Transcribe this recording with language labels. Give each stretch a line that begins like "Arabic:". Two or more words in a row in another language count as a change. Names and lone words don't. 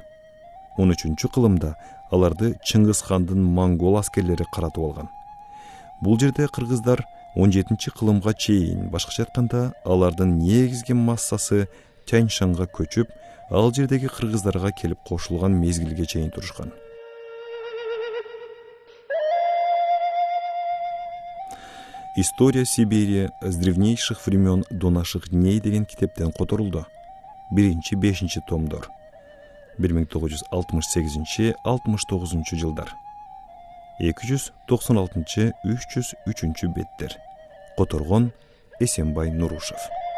Kyrgyz: 13-кылымда аларды Чыңгыз хандын монгол аскерлери каратып алган. Бул жерде кыргыздар 17-кылымга чейин, башкача айтканда, алардын негизги массасы Тянь-Шанга көчүп, ал жердеги кыргыздарга келип кошулган мезгилге чейин турушкан. История Сибири с древнейших времен до наших дней деген китептен которулду. 1-5 томдор. 1968-69 жылдар. 296-303 беттер. Которгон Эсенбай Нурушев.